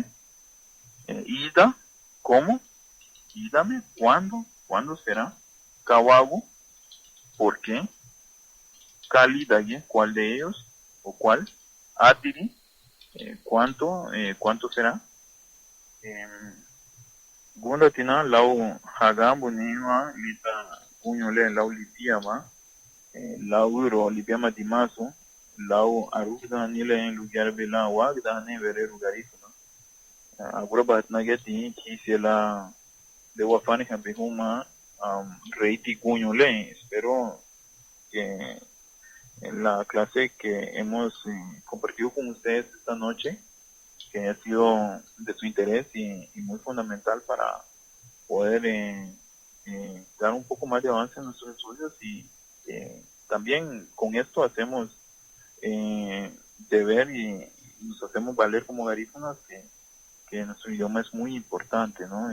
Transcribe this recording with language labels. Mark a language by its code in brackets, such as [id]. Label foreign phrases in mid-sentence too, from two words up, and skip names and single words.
[es] Ida, ¿cómo? Y dame, ¿cuándo será? Kawabu, ¿por qué? Kalidaye, ¿cuál de ellos? ¿O cuál? Atiri, ¿cuánto será? [cab] Gunda tina lau hagambu niwa lita kunyole lau lipiama lau lipiama dimaso lau arugda nile [es] en lugar [cab] bela wagda ne vere lugarifuna agura batna geti kisela de wafani hambihuma reiti kunyole. [es] Espero que en la clase que hemos compartido con ustedes esta noche, que haya sido de su interés y muy fundamental para poder dar un poco más de avance en nuestros estudios, y también con esto hacemos deber y nos hacemos valer como garífunas que nuestro idioma es muy importante, ¿no?